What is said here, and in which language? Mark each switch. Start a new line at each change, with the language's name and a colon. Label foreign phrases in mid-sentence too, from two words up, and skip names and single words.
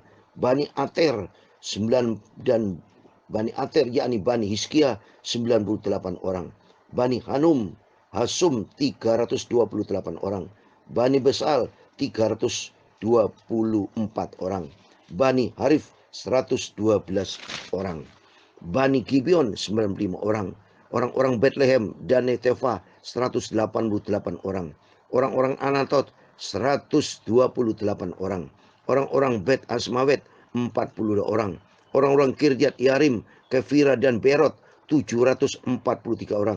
Indonesian: Bani Ater 9 dan Bani Ater yakni Bani Hiskia 98 orang. Bani Hasum 328 orang. Bani Besal 324 orang. Bani Harif 112 orang. Bani Gibeon 95 orang. Orang-orang Bethlehem dan Netefa 188 orang. Orang-orang Anatot 128 orang. Orang-orang Bet Asmawet 42 orang. Orang-orang Kirjat Yarim, Kefira dan Berot 743 orang.